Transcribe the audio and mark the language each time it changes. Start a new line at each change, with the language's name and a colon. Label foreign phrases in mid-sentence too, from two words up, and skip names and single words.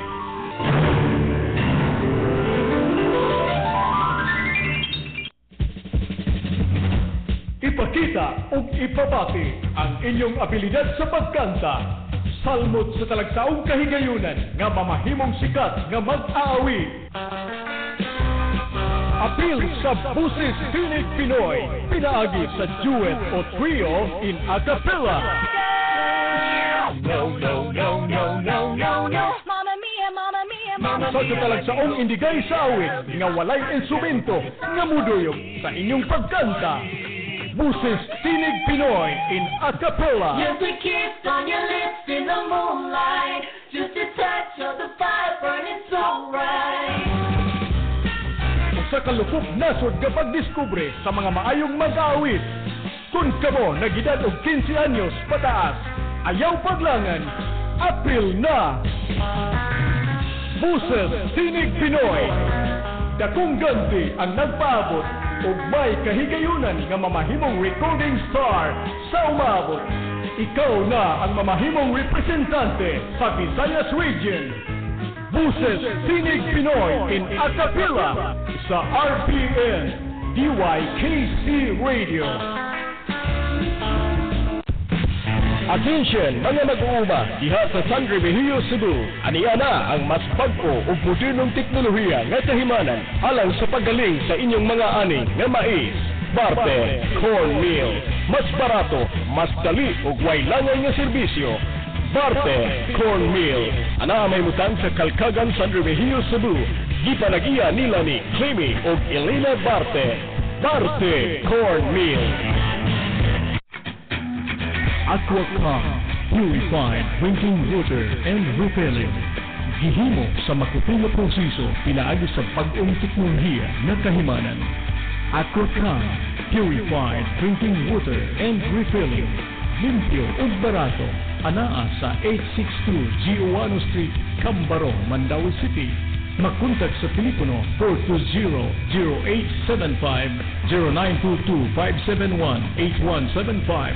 Cebuano: Ipakita ug ipabati ang inyong abilidad sa pagkanta. Salmot sa talagsaong kahigayunan nga mamahimong sikat nga mag-aawit. Apil sa Buses Tinig Pinoy, pinaagi sa duet o trio
English: in a cappella. No, no, no, no, no, no, no.
Italian: Mamma mia, mamma mia, mamma
Cebuano: Sa
Italian: mia.
Cebuano: talagsaong indigay sa awit nga walay instrumento nga muduyog sa inyong pagkanta.
English: Buses Tinig Pinoy in a cappella. Just a kiss on your lips in the moonlight, just a touch of the fire burning so bright.
Cebuano: Sa kalukop nasod nga pagdiskubre sa mga maayong mag-aawit. Kung kamo nagidad og 15 anyos pataas, ayaw paglangan, April na! Buses Tinig Pinoy, dakong ganti ang nagpaabot ug may kahigayunan nga mamahimong
English: recording star
Cebuano: sa umabot. Ikaw na ang mamahimong representante sa Visayas Region. Buses Tinig Pinoy
English: in a cappella
Cebuano: sa RPN DYKC Radio. Attention mga mag-uuma diha sa San Remigio, Cebu. Aniya na ang mas bagko ug modernong teknolohiya nga kahimanan alang sa paggaling sa inyong mga ani nga mais, barte, cornmeal. Mas barato, mas dali ug way langay nga serbisyo. Barte cornmeal. Ana may mutang sa Kalkagan, San Remigio, Cebu. Gipanagiya nila ni Clemmy ug Elena Barte. Barte cornmeal. Aquacom,
English: purified drinking water and refilling.
Cebuano: Gihimo sa makuting na proseso pinaagi sa pag-ong teknolohiya na kahimanan.
English: Aquacom, purified drinking water and refilling.
Cebuano: Limpyo ug barato. Anaa sa 862 Giovanni Street, Cambaro, Mandaue City. Magkontak sa telepono 420-0875-0922-571-8175.